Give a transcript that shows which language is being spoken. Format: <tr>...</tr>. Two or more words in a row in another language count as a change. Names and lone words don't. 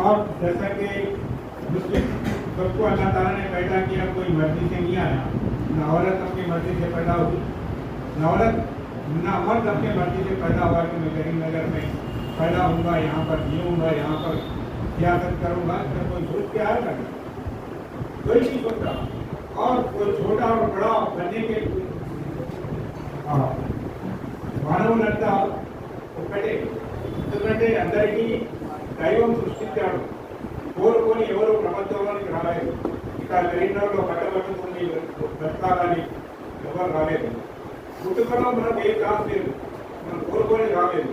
<ur>اور جیسا کہ مسلم سب کو اللہ تعالیٰ نے پیدا کیا، کوئی مرضی سے نہیں آیا، نہ عورت اپنی مرضی سے پیدا ہوئی، نہ مرد اپنی مرضی سے پیدا ہوا کہ میں کریم نگر میں پیدا ہوں گا، یہاں پر جیوں گا، یہاں پر سیاست کروں گا۔ اگر کوئی سوچ کے آئے گا، کوئی نہیں سوچ رہا۔ اور کوئی چھوٹا اور بڑا بننے کے</ur> <te>మానవులంతా ఒక్కటే. ఎందుకంటే అందరికీ దైవం సృష్టించాడు. కోరుకొని ఎవరు ప్రపంచంలోనికి రాలేదు. ఇక సిలిండర్లో కట్టబడుతుంది బ్రతకాలని ఎవరు రాలేదు. పుట్టుకలో మనకు ఏం రాలేదు, మనం కోరుకొని రాలేదు.</te>